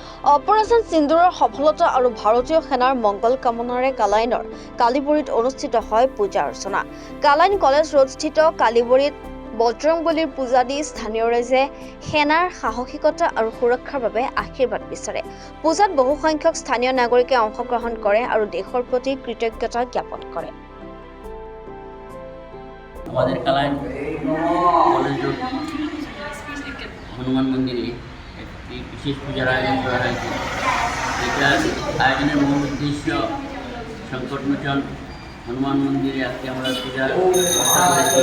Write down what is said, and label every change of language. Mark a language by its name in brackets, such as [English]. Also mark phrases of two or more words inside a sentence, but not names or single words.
[Assamese] অপাৰেশ্যন সিন্দুৰৰ সফলতা আৰু ভাৰতীয় সেনাৰ মংগল কামনাৰে কালাইনৰ কালিবৰীত অনুষ্ঠিত হয় পূজা অৰ্চনা। কালাইন কলেজ ৰোডস্থিত কালিবৰীত বজৰংবলীৰ পূজা দি স্থানীয় ৰাইজে সেনাৰ সাহসিকতা আৰু সুৰক্ষাৰ বাবে আশীৰ্বাদ বিচাৰে। পূজাত বহু সংখ্যক স্থানীয় নাগৰিকে অংশগ্ৰহণ কৰে আৰু দেশৰ প্ৰতি কৃতজ্ঞতা জ্ঞাপন কৰে। [Bangla] আমাদের কালাইন কলেজ রোড হনুমান মন্দিরে একটি বিশেষ পূজার আয়োজন করা হয়েছে। এটা আয়োজনের মূল উদ্দেশ্য সংকটমোচন হনুমান মন্দিরে আজকে আমরা পূজার ব্যবস্থা করেছি।